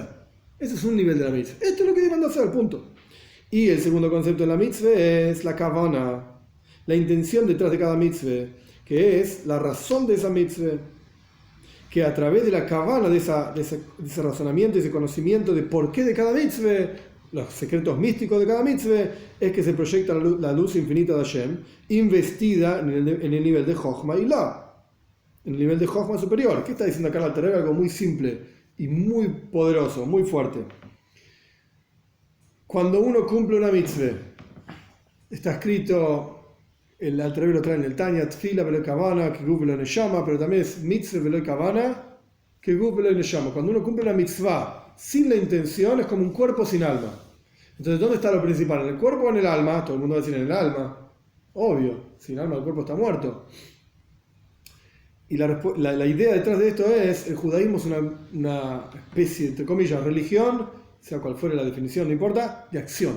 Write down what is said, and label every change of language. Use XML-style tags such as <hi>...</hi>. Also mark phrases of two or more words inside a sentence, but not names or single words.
<es>Ese es un nivel de la mitzvah. Esto es lo que Dios mandó a hacer, punto. Y el segundo concepto de la mitzvah es la kavana, la intención detrás de cada mitzvah, que es la razón de esa mitzvah, que a través de la kavana, de ese razonamiento, ese conocimiento de por qué de cada mitzvah, los secretos místicos de cada mitzvah, es que se proyecta la luz infinita de Hashem, investida en el nivel de Jochma y La, en el nivel de Jochma superior. ¿Qué está diciendo acá la Alter Rebbe? Algo muy simple y muy poderoso, muy fuerte. Cuando uno cumple una mitzvah, está escrito, el Alter Rebbe lo trae en el Tanya,</es> <he>תפילה ולא כוונה, כגוף ולא נשמה,</he> <es>pero también es</es> <he>מצוה ולא כוונה, כגוף ולא נשמה.</he> <es>Cuando uno cumple una mitzvah sin la intención, es como un cuerpo sin alma. Entonces, ¿dónde está lo principal? ¿En el cuerpo o en el alma? Todo el mundo va a decir en el alma. Obvio, sin alma el cuerpo está muerto. Y la idea detrás de esto es, el judaísmo es una especie, entre comillas, religión, sea cual fuera la definición, no importa, de acción.</es>